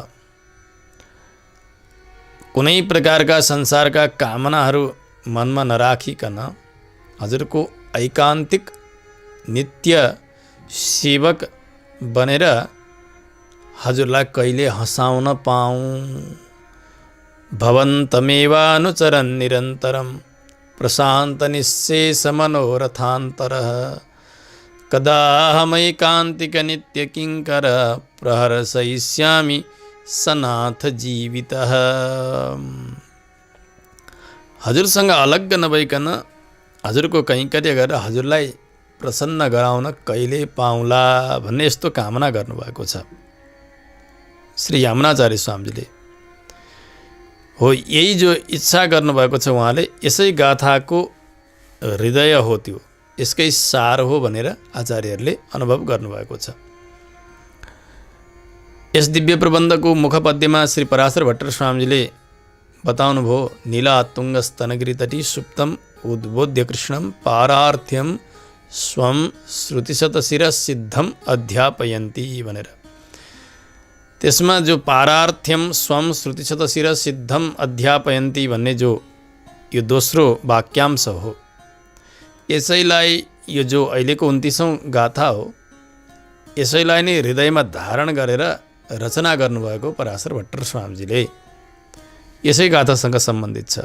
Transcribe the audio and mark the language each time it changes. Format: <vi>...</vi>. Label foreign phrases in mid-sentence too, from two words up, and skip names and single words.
<ne>कुनै प्रकारका संसारका कामनाहरू मनमा नराखिकन हजुरको ऐकान्तिक नित्य सेवक बनेर हजुरलाई कहिले हँसाउन पाऊँ।</ne> <sa>भवन्तमेवानुचरन् निरन्तरं प्रशान्त निःशेष मनोरथान्तरः। कदाहमैकान्तिक नित्य किङ्कर प्रहर्षयिष्यामि सनाथ जीवितः।</sa> <ne>हजुरसँग अलग्ग नभइकन हजुरको कैङ्कर्य गरेर हजुरलाई प्रसन्न गराउन कहिले पाउँला भन्ने यस्तो कामना गर्नुभएको छ श्री यमुनाचार्य स्वामीजीले। हो, यही जो इच्छा गर्नुभएको छ उहाँले, यसै गाथाको हृदय हो त्यो, यसकै सार हो भनेर आचार्यहरूले अनुभव गर्नुभएको छ। यस दिव्य प्रबन्धको मुखपद्यमा श्री पराशर भट्टर स्वामीजीले बताउनुभयो,</ne> <sa>नीला तुङ्ग स्तनगिरी तटी सुप्तम उद्बोध्य कृष्णम पारार्थ्यम स्वम श्रुतिशत शिर सिद्धम अध्यापयन्ती भनेर।</sa> <ne>त्यसमा जो</ne> <sa>पारार्थ्यम स्वम श्रुतिशत शिर सिद्धम अध्यापयन्ती</sa> <ne>भन्ने जो यो दोस्रो वाक्यांश हो, यसैलाई यो जो अहिलेको 29औं गाथा हो, यसैलाई नै हृदयमा धारण गरेर रचना गर्नुभएको पराशर भट्टर स्वामीजीले यसै गाथासँग सम्बन्धित छ।</ne>